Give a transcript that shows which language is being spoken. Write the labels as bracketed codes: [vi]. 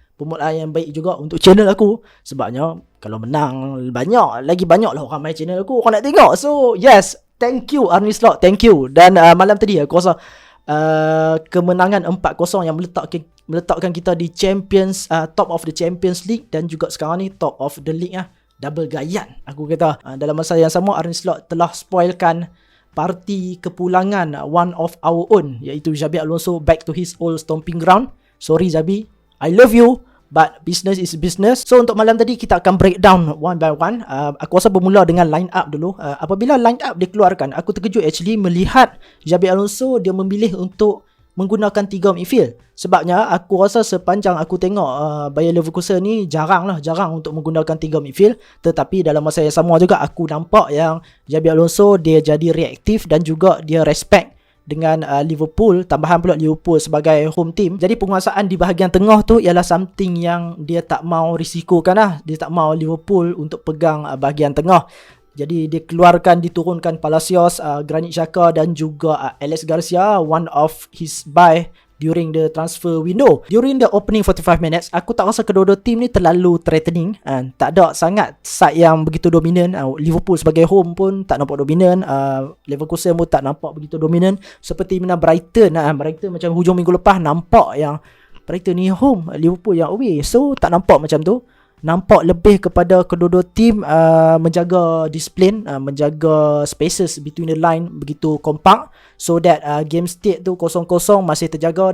[ms] Permulaan yang baik juga untuk channel aku. Sebabnya kalau menang lagi banyak lah orang main channel aku, orang nak tengok. [en] So yes, thank you Arne Slot, thank you. [ms] Dan malam tadi aku rasa kemenangan 4-0 yang meletakkan kita di Champions, [en] top of the Champions League, [ms] dan juga sekarang ni top of the league double gayan aku kata. Dalam masa yang sama Arne Slot telah spoilkan parti kepulangan [en] one of our own, [ms] iaitu Xabi Alonso [en] back to his old stomping ground. Sorry Xabi, I love you, but business is business. [ms] So untuk malam tadi kita akan [en] break down one by one. [ms] Aku rasa bermula dengan line up dulu. Apabila line up dikeluarkan, aku terkejut actually melihat Xabi Alonso dia memilih untuk menggunakan 3 midfield. Sebabnya aku rasa sepanjang aku tengok Bayer Leverkusen ni jarang untuk menggunakan 3 midfield. Tetapi dalam masa yang sama juga aku nampak yang Xabi Alonso dia jadi reaktif dan juga dia respect dengan Liverpool, tambahan pula Liverpool sebagai home team. Jadi penguasaan di bahagian tengah tu ialah something yang dia tak mau risikokan lah. Dia tak mau Liverpool untuk pegang bahagian tengah. Jadi dia diturunkan Palacios, Granit Xhaka dan juga Alex Garcia, [en] one of his buy during the transfer window. During the opening 45 minutes, [ms] aku tak rasa kedua-dua tim ni terlalu threatening. Tak ada sangat side yang begitu dominan. Liverpool sebagai home pun tak nampak dominan. Leverkusen pun tak nampak begitu dominan. Seperti mana Brighton. Brighton macam hujung minggu lepas nampak yang Brighton ni home, Liverpool yang away. So tak nampak macam tu. Nampak lebih kepada kedua-dua tim menjaga disiplin, menjaga [en] spaces between the line [ms] begitu kompak, [en] so that game state [ms] tu 0-0 masih terjaga.